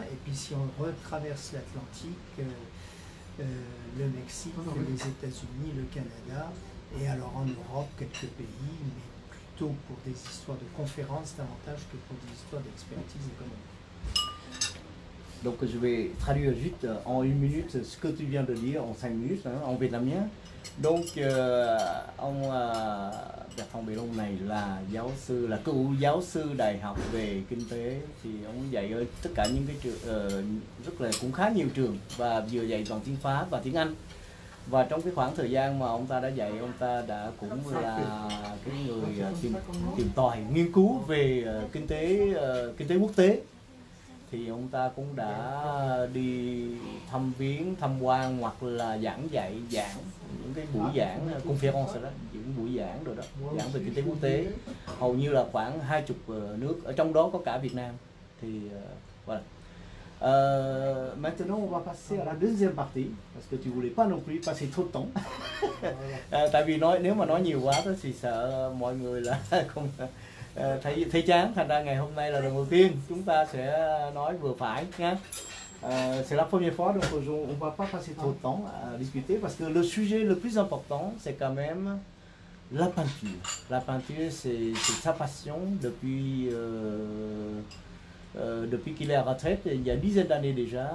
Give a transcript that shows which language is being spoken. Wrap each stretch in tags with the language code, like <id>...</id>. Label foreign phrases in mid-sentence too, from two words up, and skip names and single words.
<fr>Et puis si on retraverse l'Atlantique, le Mexique, les États-Unis, le Canada, et alors en Europe quelques pays, mais plutôt pour des histoires de conférences davantage que pour des histoires d'expertise économique. Donc je vais traduire juste en une minute ce que tu viens de dire, en 5 minutes, en vietnamien.</fr> <vi>Donc ông Bertrand Bellon này là giáo sư, là cựu giáo sư đại học về kinh tế, thì ông dạy ở tất cả những cái trường rất là cũng khá nhiều trường, và vừa dạy toàn tiếng Pháp và tiếng Anh. Và trong cái khoảng thời gian mà ông ta đã dạy, ông ta đã cũng là cái người tìm tòi nghiên cứu về kinh tế quốc tế. Thì ông ta cũng đã đi thăm viếng, tham quan hoặc là giảng những cái buổi giảng conference đó, những buổi giảng rồi đó, giảng về kinh tế quốc tế. hầu như là khoảng 20 nước, ở trong đó có cả Việt Nam. Thì voilà.</vi> <fr>Maintenant on va passer à la deuxième partie parce que tu voulais pas non plus passer trop de temps.</fr> <vi>Tại vì nếu mà nói nhiều quá đó thì sợ mọi người là không thấy chán, thành ra ngày hôm nay là lần đầu tiên chúng ta sẽ nói vừa phải nhé.</vi> <fr>C'est la première fois, donc on va pas passer trop de temps à discuter parce que le sujet le plus important c'est quand même la peinture. La peinture c'est sa passion depuis qu'il est à retraite, il y a une dizaine d'années déjà.</fr>